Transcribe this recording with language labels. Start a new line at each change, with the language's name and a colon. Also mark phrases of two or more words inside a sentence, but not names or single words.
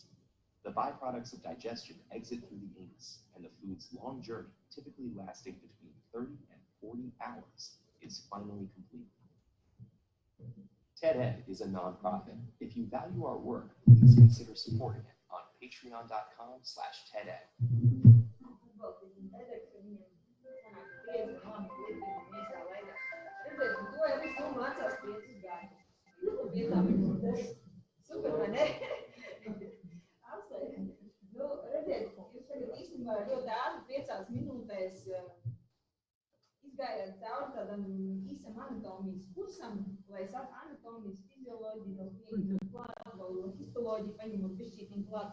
English: The byproducts of digestion exit through the anus, and the food's long journey, typically lasting between 30 and 40 hours, is finally complete. TED-Ed is a nonprofit. If you value our work, please consider supporting it on patreon.com/TEDEd.
Latvian: Super, vai ne? Apsveicu. Nu, redziet, jūs tagad īstenībā ļoti ātri 5 minūtēs izgājāt cauri tādam īsam anatomijas kursam, lai sāk anatomijas fizioloģiju, vēl pieņemot klāt, vēl histoloģiju paņemot bišķītiņu klāt.